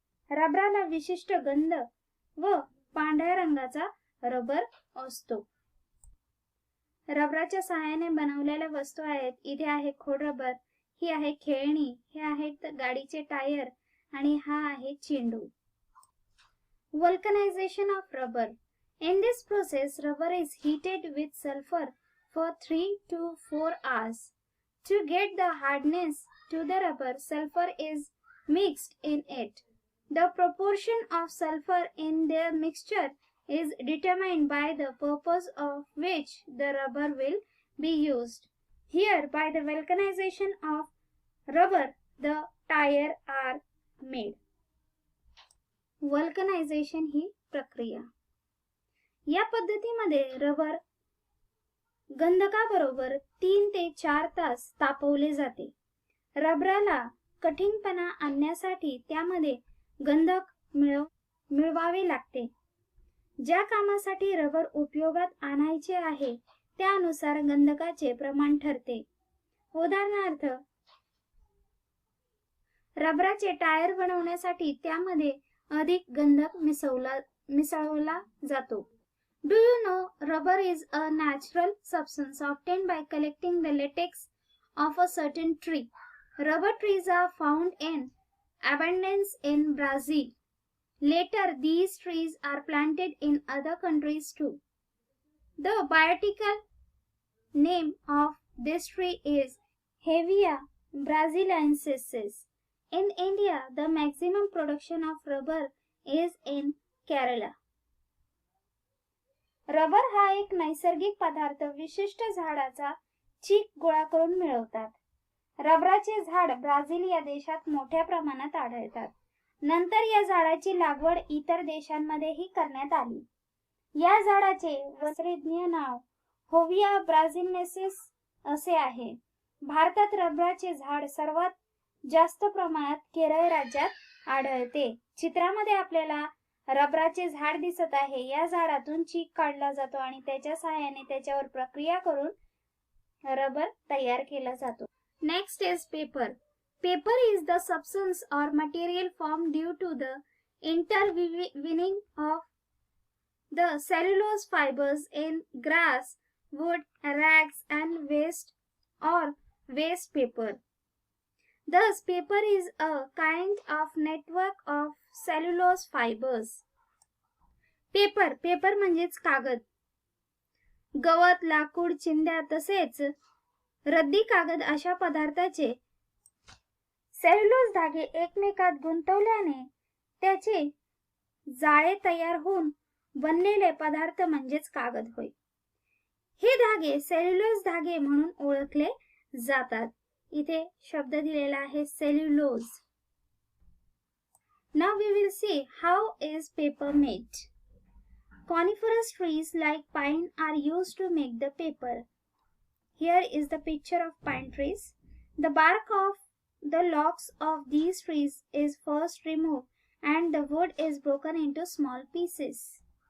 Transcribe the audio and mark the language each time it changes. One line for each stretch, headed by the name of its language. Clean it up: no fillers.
Marathi: रबराला विशिष्ट गंध व पांढऱ्या रंगाचा रबर असतो. रबराच्या सहाय्याने बनवलेल्या वस्तू आहेत. इथे आहे खोडरबर, ही आहे खेळणी, हे आहेत गाडीचे टायर आणि हा आहे चेंडू.
English: Vulcanization of rubber. In this process, rubber is heated with sulfur for 3 to 4 hours. To get the hardness to the rubber, sulfur is mixed in it. The proportion of sulfur in the mixture is determined by the purpose of which the rubber will be used. Here, by the vulcanization of rubber, the tire are made.
Marathi: Vulcanization ही प्रक्रिया. या पद्धतीमध्ये rubber गंधकाबरोबर 3 ते 4 तास तापवले जाते. रबराला कठीणपणा आणण्यासाठी त्यामध्ये गंधक मिळवावे लागते. ज्या कामासाठी रबर उपयोगात आणायचे आहे त्यानुसार गंधकाचे प्रमाण ठरते. उदाहरणार्थ, रबराचे टायर बनवण्यासाठी त्यामध्ये अधिक गंधक मिसळवला जातो.
English: Do you know rubber is a natural substance obtained by collecting the latex of a certain tree. Rubber trees are found in abundance in Brazil. Later, these trees are planted in other countries too. The botanical name of this tree is Hevea brasiliensis. In India, the maximum production of rubber is in Kerala.
Marathi: Rubber हा एक नैसर्गिक पदार्थ विशिष्ट झाडाचा चीक गोळा करून मिळवतात. रबराचे झाड ब्राझील या देशात मोठ्या प्रमाणात आढळतात. नंतर या झाडाची लागवड इतर देशांमध्येही करण्यात आली. या झाडाचे शास्त्रीय नाव होविया ब्राझिलिनेसिस असे आहे. भारतात रबराचे झाड सर्वात जास्त प्रमाणात केरळ राज्यात आढळते. चित्रामध्ये आपल्याला रबराचे झाड दिसत आहे. या झाडातून चीक काढला जातो आणि त्याच्या सहाय्याने त्याच्यावर प्रक्रिया करून रबर तयार केला जातो.
English: Next is paper. Paper is the substance or material formed due to the interweaving of the cellulose fibers in grass, wood, rags and waste paper. Thus, paper is a kind of network of cellulose fibers.
Marathi: Paper म्हणजेच कागद. गवत, लाकूड, चिंध्या तसेच रद्दी कागद अशा पदार्थाचे cellulose धागे एकमेकात गुंतवल्याने त्याचे जाळे तयार होऊन बनलेले पदार्थ म्हणजेच कागद होय. हे धागे सेल्युलोज धागे म्हणून ओळखले जातात. इथे शब्द दिलेला आहे cellulose.
English: Now we will see how is paper made. Coniferous trees like pine are used to make the paper. Here is the picture of pine trees. The bark of the logs of these trees is first removed and the wood is broken into small pieces.